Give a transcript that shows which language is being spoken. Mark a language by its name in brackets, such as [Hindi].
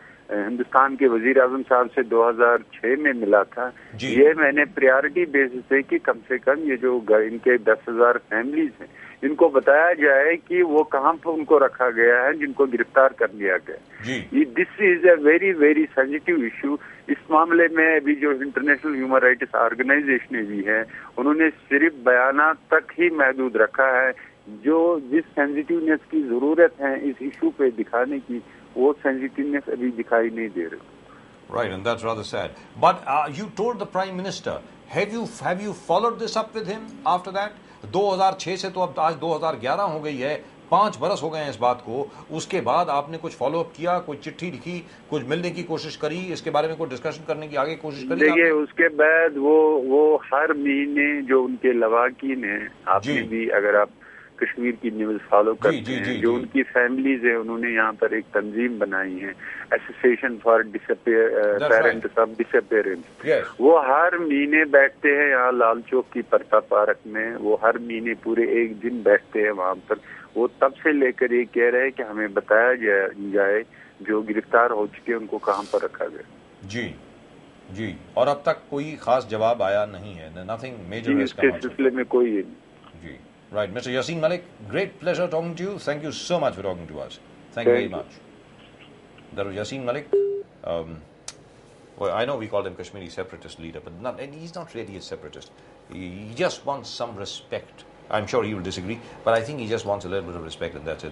[Urdu] ہندوستان کے وزیر اعظم صاحب سے 2006 میں ملا تھا، یہ میں نے پریارٹی بیسس پہ کہ کم سے کم یہ جو ان کے 10,000 فیملیز ہیں، ان کو بتایا جائے کہ وہ کہاں پر ان کو رکھا گیا ہے جن کو گرفتار کر لیا گیا۔ [English] This is a very very sensitive issue. [Urdu] اس معاملے میں ابھی جو انٹرنیشنل ہیومن رائٹس آرگنائزیشنیں بھی ہیں، انہوں نے صرف بیانات تک ہی محدود رکھا ہے۔ جو جس سینسٹیونیس کی ضرورت ہے اس ایشو پہ دکھانے کی، وہ سینسٹیونیس ابھی دکھائی نہیں دے رہے. [English] Right, and that's rather sad. But you told the Prime Minister, have you followed this up with him after that? [Urdu] 2006 سے تو اب آج 2011 ہو گئی ہے, 5 برس ہو گئے ہیں اس بات کو. اس کے بعد آپ نے کچھ فالو اپ کیا, کوئی چٹھی لکھی, کچھ ملنے کی کوشش کری, اس کے بارے میں کوئی ڈسکشن کرنے کی آگے کوشش کری؟ دیکھیے اس کے بعد وہ ہر مہینے جو ان کے لواحقین ہیں, آپ نے بھی اگر آپ کشمیر کی نیوز فالو کرتے ہیں, جو ان کی فیملیز ہیں, انہوں نے یہاں پر ایک تنظیم بنائی ہے, association for parents of dish appearance. وہ ہر مہینے بیٹھتے ہیں یہاں لال چوک کی پرتا پارک میں, وہ ہر مہینے پورے ایک دن بیٹھتے ہیں وہاں پر. وہ تب سے لے کر یہ کہہ رہے ہیں کہ ہمیں بتایا جائے جو گرفتار ہو چکے ان کو کہاں پر رکھا گیا. جی, اور اب تک کوئی خاص جواب آیا نہیں ہے. [English] nothing major [Urdu] اس کے سلسلے میں کوئی [English] جی. Right, Mr. Yasin Malik, great pleasure talking to you. Thank you so much for talking to us. Thank you very much. That was Yasin Malik. Well, I know we called him Kashmiri separatist leader, but he's not really a separatist. He just wants some respect. I'm sure he will disagree, but I think he just wants a little bit of respect, and that's it.